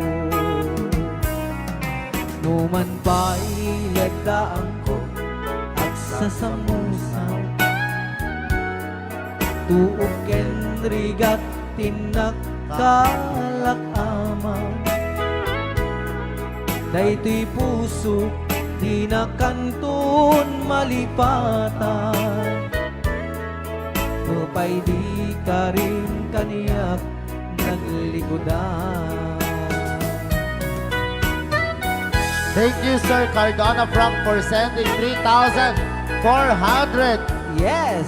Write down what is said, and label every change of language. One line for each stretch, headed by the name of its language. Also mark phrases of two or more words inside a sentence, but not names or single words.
Iloko: Numan pa'y lagdaan ko at sasamusaw Tuok ken rigat tinagkalakamaw Daytoy puso di na kanton malipatan Nupay di ka rin kaniyak naglikodan
English: Thank you, Sir Cardona Frank, for sending 3,400 Yes!